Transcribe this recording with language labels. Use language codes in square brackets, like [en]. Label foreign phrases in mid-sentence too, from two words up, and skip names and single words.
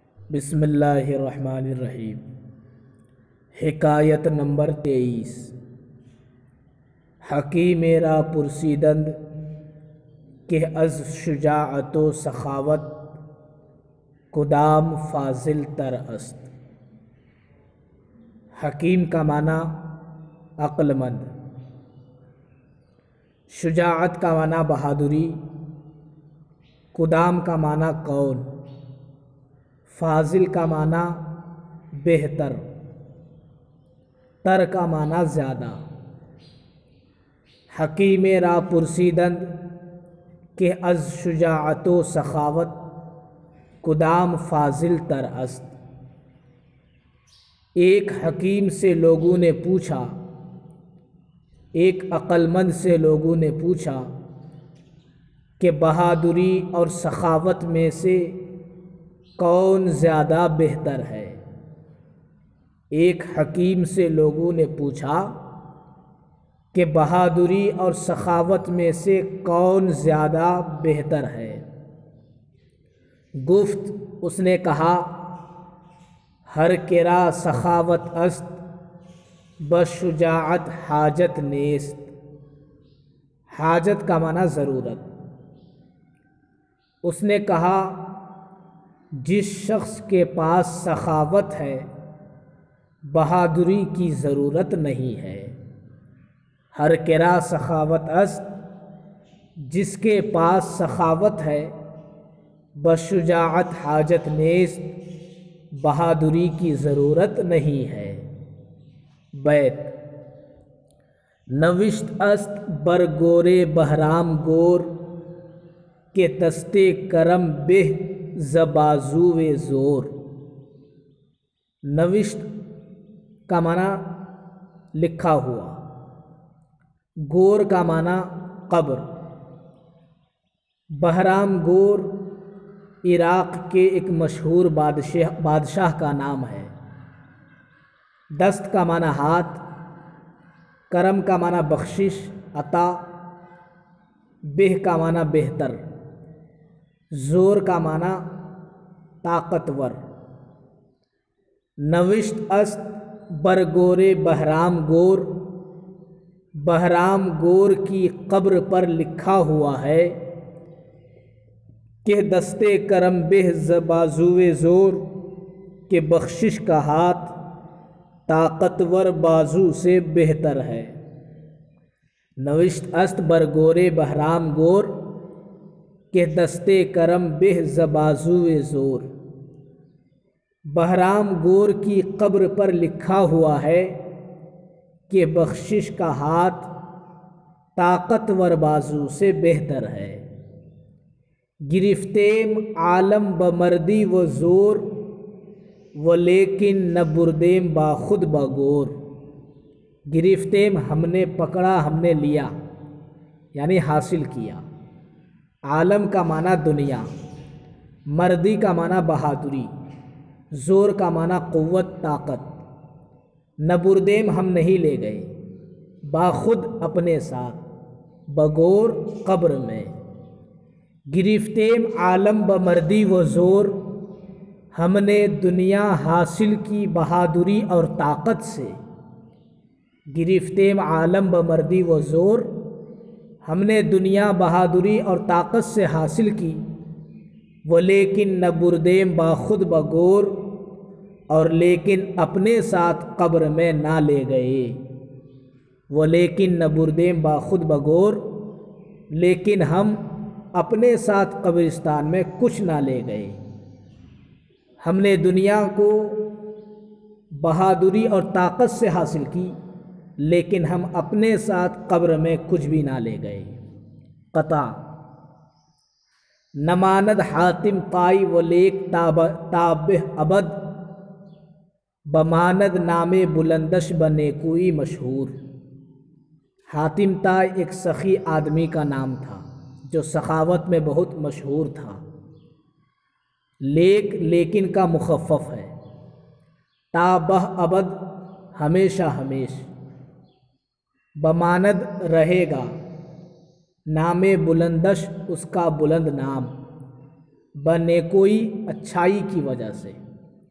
[ar] بسم اللہ الرحمن الرحیم۔ [ur] حکایت نمبر 23۔ [fa] حکیم را پرسیدند کہ از شجاعت و سخاوت کدام فاضل تر است۔ [ur] حکیم کا معنی عقل مند، شجاعت کا معنی بہادری، کدام کا معنی کون، فاضل کا معنی بہتر، تر کا معنی زیادہ۔ [fa] حکیم را پرسیدند کہ از شجاعت و سخاوت کدام فاضل تر است۔ [ur] ایک حکیم سے لوگوں نے پوچھا، ایک عقل مند سے لوگوں نے پوچھا کہ بہادری اور سخاوت میں سے کون زیادہ بہتر ہے۔ ایک حکیم سے لوگوں نے پوچھا کہ بہادری اور سخاوت میں سے کون زیادہ بہتر ہے۔ [fa] گفت [ur] اس نے کہا، [fa] ہر کرا سخاوت است بس شجاعت حاجت نیست۔ [ur] حاجت کا معنی ضرورت۔ اس نے کہا، جس شخص کے پاس سخاوت ہے بہادری کی ضرورت نہیں ہے۔ [fa] ہر کرا سخاوت است، [ur] جس کے پاس سخاوت ہے [fa] بس شجاعت حاجت نیست، [ur] بہادری کی ضرورت نہیں ہے۔ [fa] بیت نوشت است بر گور بہرام گور کہ دستے کرم بہ ز بازوئے زور۔ [ur] نوشت کا معنی لکھا ہوا، گور کا معنی قبر۔ بہرام گور عراق کے ایک مشہور بادشاہ کا نام ہے۔ دست کا معنی ہاتھ، کرم کا معنی بخشش عطا، بہ کا معنی بہتر، زور کا معنی طاقتور۔ [fa] نوشت است بر گور بہرام گور، [ur] بہرام گور کی قبر پر لکھا ہوا ہے کہ [fa] دستے کرم بہ ز بازوئے زور، [ur] کہ بخشش کا ہاتھ طاقتور بازو سے بہتر ہے۔ [fa] نوشت است بر گور بہرام گور کہ دستے کرم بہ ز بازوئے زور۔ [ur] بہرام گور کی قبر پر لکھا ہوا ہے کہ بخشش کا ہاتھ طاقتور بازو سے بہتر ہے۔ [fa] گرفتیم عالم بمردی و زور، و لیکن نہ بردیم باخود بگور۔ [ur] گرفتیم ہم نے پکڑا، ہم نے لیا، یعنی حاصل کیا۔ عالم کا معنی دنیا، مردی کا معنی بہادری، زور کا معنی قوت طاقت۔ [fa] نہ بردیم [ur] ہم نہیں لے گئے، باخود اپنے ساتھ، بگور قبر میں۔ [fa] گرفتیم عالم بمردی و زور، [ur] ہم نے دنیا حاصل کی بہادری اور طاقت سے۔ [fa] گرفتیم عالم بمردی و زور، [ur] ہم نے دنیا بہادری اور طاقت سے حاصل کی۔ [fa] وہ لیکن نہ بردیم باخود بگور، [ur] اور لیکن اپنے ساتھ قبر میں نہ لے گئے۔ [fa] وہ لیکن نہ بردیم باخود بگور، [ur] لیکن ہم اپنے ساتھ قبرستان میں کچھ نہ لے گئے۔ ہم نے دنیا کو بہادری اور طاقت سے حاصل کی، لیکن ہم اپنے ساتھ قبر میں کچھ بھی نہ لے گئے۔ [fa] قطع نماند حاتم طائی و لیک تابہ ابد، بماند نام بلندش بنیکوئی مشہور۔ [ur] حاتم طائی ایک سخی آدمی کا نام تھا جو سخاوت میں بہت مشہور تھا۔ لیک لیکن کا مخفف ہے، [fa] تابہ ابد [ur] ہمیشہ ہمیش، بماند رہے گا، [fa] نام بلندش [ur] اس کا بلند نام، بنیکوئی اچھائی کی وجہ سے۔